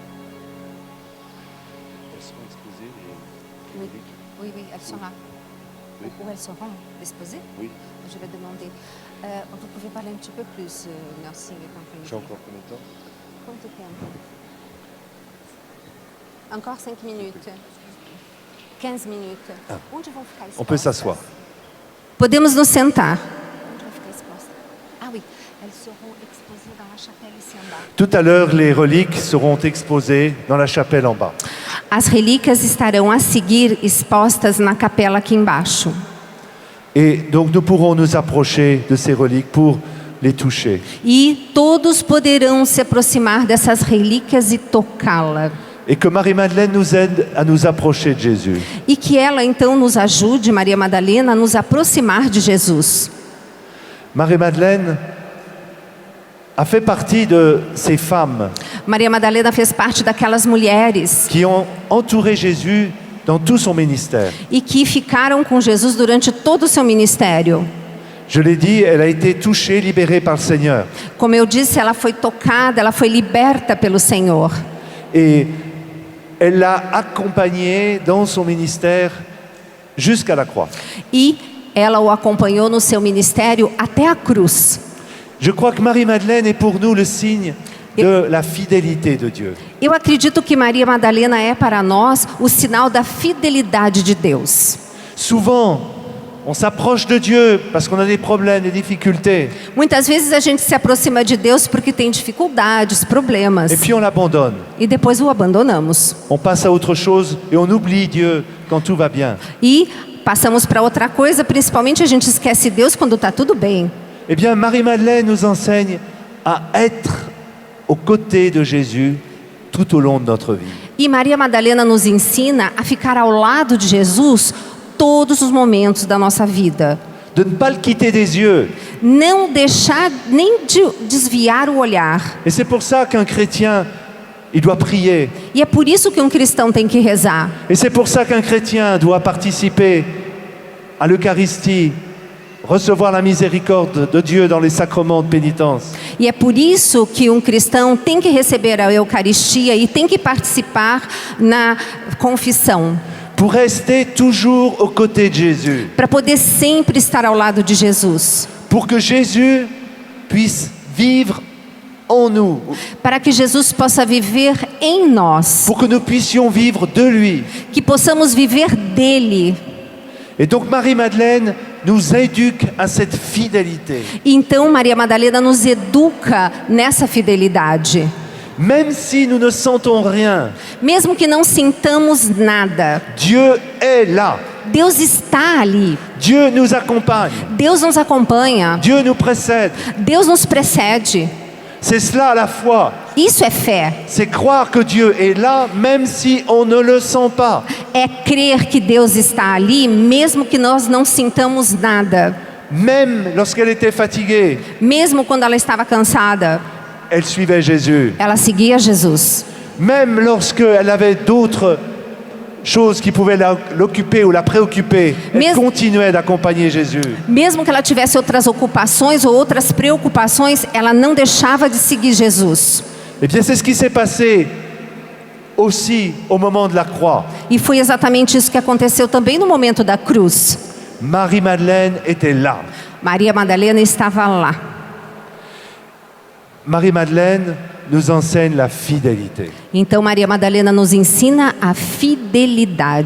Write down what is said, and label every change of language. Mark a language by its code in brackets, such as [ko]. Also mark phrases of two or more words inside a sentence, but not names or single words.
[fr] Oui, adicionar. où elles seront disposées? Oui. Je vais demander. Vous pouvez parler un petit peu plus, merci. J'ai encore combien de temps? [pt] Quanto tempo? [fr] Encore 5 minutes. 15 minutes. [pt] Onde vão ficar expostas? [fr] On peut s'asseoir. [pt] Podemos nos sentar. Onde vai ficar exposta? [fr] Ah oui, elles seront exposées dans la chapelle ici en bas. Tout à l'heure, les reliques seront exposées dans la chapelle en bas. [pt] As relíquias estarão a seguir expostas na capela aqui embaixo. [fr] Et donc nous pourrons nous approcher de ces reliques pour les toucher. [pt] E todos poderão se aproximar dessas relíquias e tocá-la. [fr] Et que Marie-Madeleine nous aide à nous approcher de Jésus. [pt] E que ela então nos ajude, Maria Madalena, a nos aproximar de Jesus. [fr] Marie-Madeleine a fait partie de ces femmes [pt] Maria Madalena fez parte daquelas mulheres [fr] qui ont entouré Jésus dans tout son ministère. [pt] e que ficaram com Jesus durante todo o seu ministério. [fr] Je l'ai dit, elle a été touchée, libérée par le Seigneur. [pt] Como eu disse, ela foi tocada, ela foi liberta pelo Senhor. [fr] Et elle l'a accompagnée dans son ministère jusqu'à la croix. [pt] E ela o acompanhou no seu ministério até a cruz. [fr] Je crois que Marie-Madeleine est pour nous le signe de la fidélité de Dieu. [pt] Eu acredito que Maria Madalena é para nós o sinal da fidelidade de Deus. [fr] Souvent, on s'approche de Dieu parce qu'on a des problèmes, des difficultés, [pt] Muitas vezes a gente se aproxima de Deus porque tem dificuldades, problemas, [fr] et puis on l'abandonne. [pt] e depois o abandonamos. [fr] On passe à autre chose et on oublie Dieu quand tout va bien. [pt] E passamos para outra coisa, principalmente a gente esquece Deus quando está tudo bem. [fr] Eh bien, Marie-Madeleine nous enseigne à être aux côtés de Jésus tout au long de notre vie. [pt] E Maria Madalena nos ensina a ficar ao lado de Jesus todos os momentos da nossa vida. [fr] De ne pas le quitter des yeux. [pt] Não deixar nem de desviar o olhar. [fr] Et c'est pour ça qu'un chrétien, il doit prier. [pt] E é por isso que um cristão tem que rezar. [fr] Et c'est pour ça qu'un chrétien doit participer à l'Eucharistie, recevoir la miséricorde de Dieu dans les sacrements de pénitence. [pt] E é por isso que um cristão tem que receber a Eucaristia e tem que participar na confissão. [fr] Pour rester toujours aux côtés de Jésus. [pt] Para poder sempre estar ao lado de Jesus. [fr] Pour que Jésus puisse vivre en nous. [pt] Para que Jesus possa viver em nós. [fr] Pour que nous puissions vivre de lui. [pt] Que possamos viver dele. [fr] Et donc Marie-Madeleine nous éduque à cette fidélité. [pt] Então Maria Madalena nos educa nessa fidelidade. [fr] Même si nous ne sentons rien, [pt] Mesmo que não sintamos nada, [fr] Dieu est là. [pt] Deus está ali. [fr] Dieu nous accompagne. [pt] Deus nos acompanha. [fr] Dieu nous précède. [pt] Deus nos precede. [fr] C'est cela la foi. [pt] Isso é fé. [fr] C'est croire que Dieu est là même si on ne le sent pas. [pt] É crer que Deus está ali, mesmo que nós não sintamos nada. [fr] Même lorsqu'elle était fatiguée, [pt] Mesmo quando ela estava cansada, [fr] elle suivait Jésus. [pt] ela seguia Jesus. [fr] Même lorsqu'elle avait d'autres choses qui pouvaient l'occuper ou la préoccuper, elle continuait d'accompagner Jésus. [pt] Mesmo que ela tivesse outras ocupações ou outras preocupações, ela não deixava de seguir Jesus. [fr] Eh bien, c'est ce qui s'est passé aussi au moment de la croix. [pt] E foi exatamente isso que aconteceu também no momento da cruz. [fr] Marie-Madeleine était là. [pt] Maria Madalena estava lá. [fr] Marie-Madeleine nous enseigne la fidélité. [pt] Então Maria Madalena nos ensina a fidelidade.